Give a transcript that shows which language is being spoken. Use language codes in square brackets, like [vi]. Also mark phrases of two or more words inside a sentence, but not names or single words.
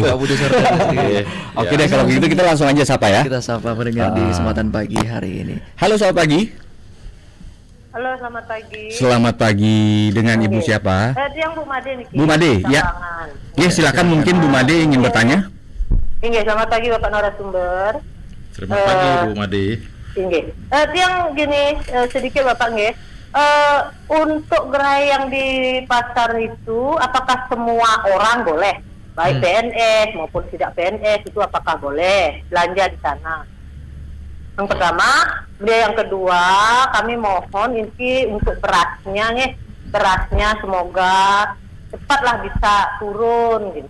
[id] Pak Putu Sorga. Oke deh, kalau begitu kita langsung aja sapa ya. Kita sapa pendengar di kesempatan pagi hari ini. Halo, selamat pagi. Halo, selamat pagi. Selamat pagi, dengan Ibu siapa? Yang Bu Made nih. Bu Made, ya. Sambangan. Ya, silakan, mungkin Bu Made ingin bertanya. Inggih, selamat pagi Bapak narasumber. Selamat pagi Bu Made. [ban] Inggih. [id] Yang gini sedikit Bapak nggih. Untuk gerai yang di pasar itu apakah semua orang boleh? Baik PNS maupun tidak PNS itu apakah boleh belanja di sana? Yang pertama, yang kedua, kami mohon ini untuk berasnya nih, berasnya semoga cepatlah bisa turun gitu.